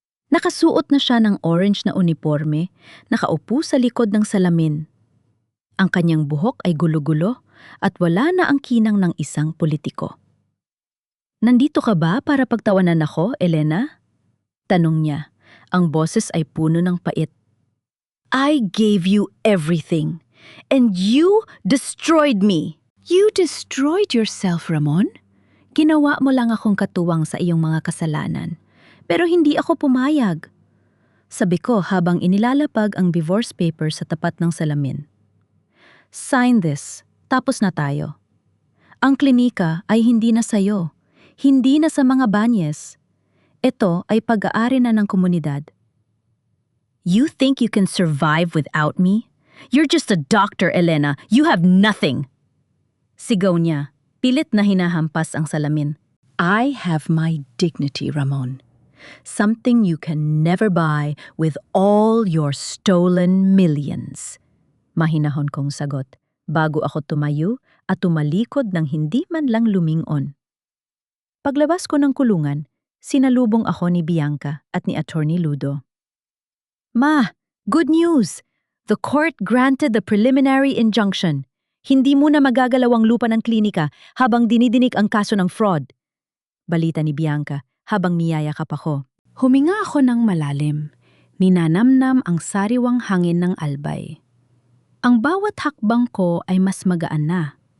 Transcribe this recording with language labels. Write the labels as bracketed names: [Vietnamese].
[Filipino] Nakasuot na siya ng orange na uniforme, nakaupo sa likod ng salamin. Ang kanyang buhok ay gulo-gulo at wala na ang kinang ng isang politiko. Nandito ka ba para pagtawanan ako, Elena? Tanong niya. Ang boses ay puno ng pait. [English] I gave you everything, and you destroyed me. You destroyed yourself, Ramon? [Filipino] Ginawa mo lang akong katuwang sa iyong mga kasalanan, pero hindi ako pumayag. Sabi ko habang inilalapag ang divorce paper sa tapat ng salamin. [English] Sign this, [Filipino] tapos na tayo. Ang klinika ay hindi na sayo, hindi na sa mga banyes. Ito ay pag-aari na ng komunidad. [English] You think you can survive without me? You're just a doctor, Elena. You have nothing. [Filipino] Sigaw niya. Pilit na hinahampas ang salamin. [English] I have my dignity, Ramon. Something you can never buy with all your stolen millions. [Filipino] Mahinahon kong sagot, bago ako tumayo at tumalikod ng hindi man lang lumingon. Paglabas ko ng kulungan, sinalubong ako ni Bianca at ni Attorney Ludo. [English] Ma, good news! The court granted the preliminary injunction. [Filipino] Hindi mo na magagalaw ang lupa ng klinika habang dinidinig ang kaso ng fraud. Balita ni Bianca habang niyayakap ako. Huminga ako ng malalim. Ninanamnam ang sariwang hangin ng albay. Ang bawat hakbang ko ay mas magaan na.